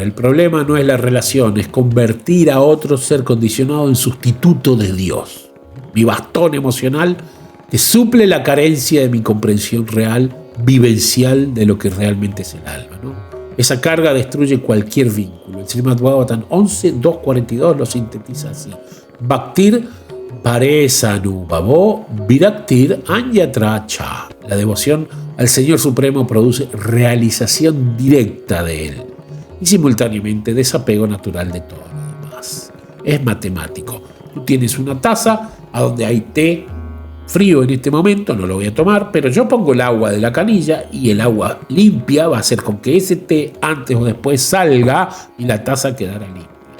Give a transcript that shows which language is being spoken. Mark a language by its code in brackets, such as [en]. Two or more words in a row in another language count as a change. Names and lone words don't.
[es] El problema no es la relación, es convertir a otro ser condicionado en sustituto de Dios. Mi bastón emocional que suple la carencia de mi comprensión real, vivencial de lo que realmente es el alma, ¿no? Esa carga destruye cualquier vínculo. El Srimad Bhagavatam 11.2.42 lo sintetiza así. [sa] भक्तिः परेशानुभवो विरक्तिरन्यत्र च. [es] La devoción al Señor Supremo produce realización directa de Él y simultáneamente desapego natural de todo lo demás. Es matemático. Tú tienes una taza a donde hay té frío en este momento, no lo voy a tomar, pero yo pongo el agua de la canilla y el agua limpia va a hacer con que ese té antes o después salga y la taza quedará limpia.